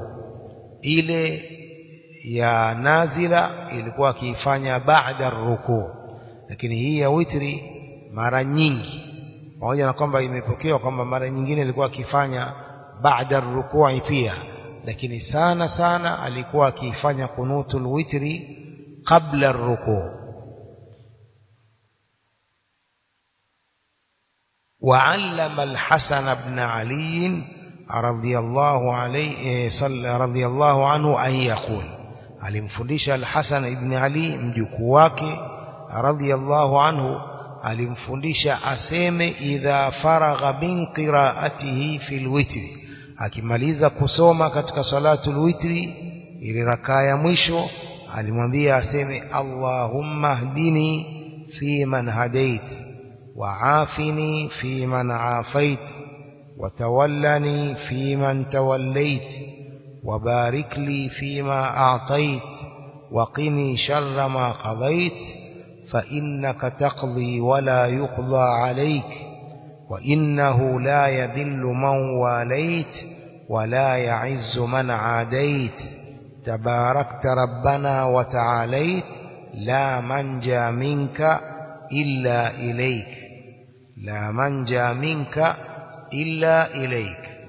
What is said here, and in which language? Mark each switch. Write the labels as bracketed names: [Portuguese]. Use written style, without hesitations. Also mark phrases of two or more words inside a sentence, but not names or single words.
[Swahili] ile ya nazila ilikuwa akifanya baada ar-ruku', lakini hii ya witri mara nyingi, pamoja na kwamba imepokewa kwamba mara nyingine ilikuwa akifanya baada ar-ruku' pia, lakini sana sana alikuwa akifanya [Arabic] قنوت الوتر [Swahili] kabla ar-ruku'. [Arabic] وعلم الحسن بن علي رضي الله عنه أن يقول. [Swahili] alimfundisha al-Hasan ibn Ali mjukuu wake [Arabic] رضي الله عنه, [Swahili] alimfundisha aseme [Arabic] إذا فرغ من قراءته في الوتر, [Swahili] akimaliza kusoma katika [Arabic] صلاة الوتر [Swahili] ile rakaa ya mwisho alimwambia aseme [Arabic] اللهم اهدني فيمن hadait وعافني فيمن عافيت وتولني فيمن توليت وبارك لي فيما أعطيت وقني شر ما قضيت فإنك تقضي ولا يقضى عليك وإنه لا يذل من واليت ولا يعز من عاديت تباركت ربنا وتعاليت لا منجى منك إلا إليك لا منجى منك إلا إليك.